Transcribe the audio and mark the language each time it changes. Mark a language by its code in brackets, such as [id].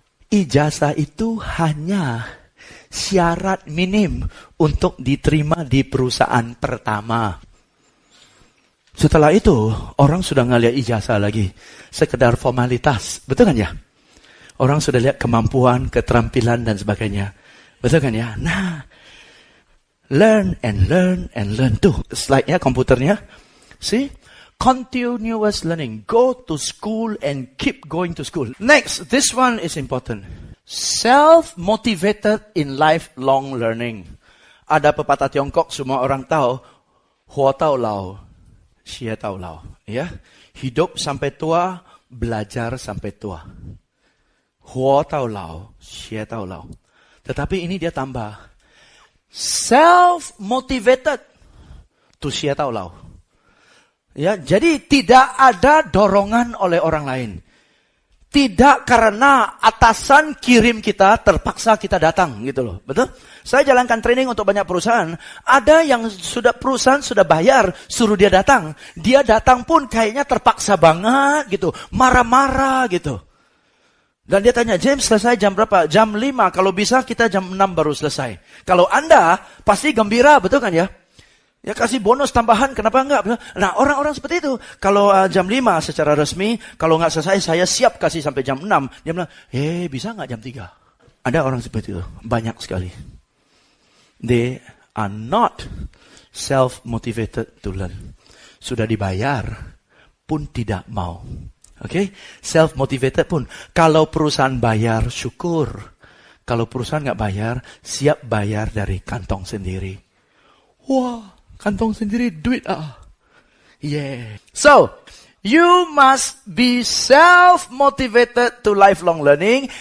[id] Ijazah itu hanya syarat minim untuk diterima di perusahaan pertama. Setelah itu, orang sudah ngelihat ijazah lagi. Sekedar formalitas. Betul kan ya? Orang sudah lihat kemampuan, keterampilan, dan sebagainya. Betul kan ya? [en] Nah, learn and learn and learn. [id] Tuh, slide-nya, komputernya. [en] See? Continuous learning. Go to school and keep going to school. Next, this one is important. Self-motivated in lifelong learning. [id] Ada pepatah Tiongkok, semua orang tahu. [zh] Hua tao lao, xie tao lao. [id] Ya, hidup sampai tua, belajar sampai tua. [zh] Hua tao lao, xie tao lao. [id] Tetapi ini dia tambah. [en] Self-motivated to [zh] xie tao lao. [id] Ya, jadi tidak ada dorongan oleh orang lain. Tidak karena atasan kirim kita, terpaksa kita datang gitu loh. Betul? Saya jalankan training untuk banyak perusahaan. Ada yang perusahaan sudah bayar, suruh dia datang. Dia datang pun kayaknya terpaksa banget gitu. Marah-marah gitu. Dan dia tanya, James selesai jam berapa? Jam 5, kalau bisa kita jam 6 baru selesai. Kalau Anda pasti gembira, betul kan ya? Ya kasih bonus tambahan, kenapa enggak? Nah, orang-orang seperti itu. Kalau jam 5 secara resmi, kalau enggak selesai, saya siap kasih sampai jam 6. Dia bilang, bisa enggak jam 3? Ada orang seperti itu, banyak sekali. [en] They are not self-motivated to learn. [id] Sudah dibayar, pun tidak mau. Okay? Self-motivated pun. Kalau perusahaan bayar, syukur. Kalau perusahaan enggak bayar, siap bayar dari kantong sendiri. Wah. Kantong sendiri, duit Yeah. [en] So, you must be self-motivated to lifelong learning.